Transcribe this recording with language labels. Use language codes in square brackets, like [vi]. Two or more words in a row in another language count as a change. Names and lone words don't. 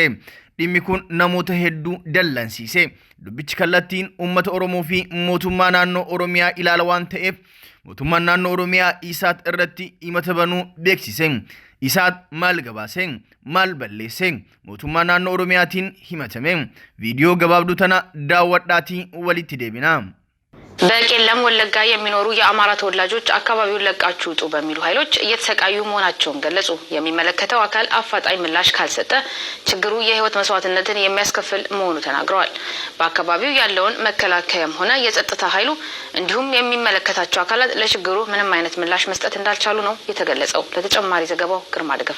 [om] Dhimmi kun namoota hedduu dallansiise. Dubbichi kallattiin uummata Oromoo fi mootummaa naannoo Oromiyaa ilaala waan ta'eef mootummaan naannoo Oromiyaa Isaat irratti himata banuu beeksise. Isaat maal gabaase? Maal balleesse? Mootummaa naannoo Oromiyaatiin himatame. Viidiyoo gabaabduu tana daawwadhaatii walitti deebina. [am] በቄለም ወለጋ የሚኖሩ የአማራ ተወላጆች አካባቢውን ለቃችሁ ውጡ በሚሉ ኃይሎች እየተሰቃዩ መሆናቸውን ገለጹ። የሚመለከተው አካል አፋጣኝ ምላሽ ካልሰጠ ችግሩ የህይወት መስዋዕትነትን የሚያስከፍል መሆኑ ተናግረዋል። በአካባቢው ያለውን መከላከያም ሆነ የጸጥታ ኃይሉ እንዲሁም የሚመለከታቸው አካላት ለችግሩ ምንም አይነት ምላሽ መስጠት እንዳልቻሉ ነው የተገለጸው። ለተጨማሪ ዘገባው ግርማ ደገፋ።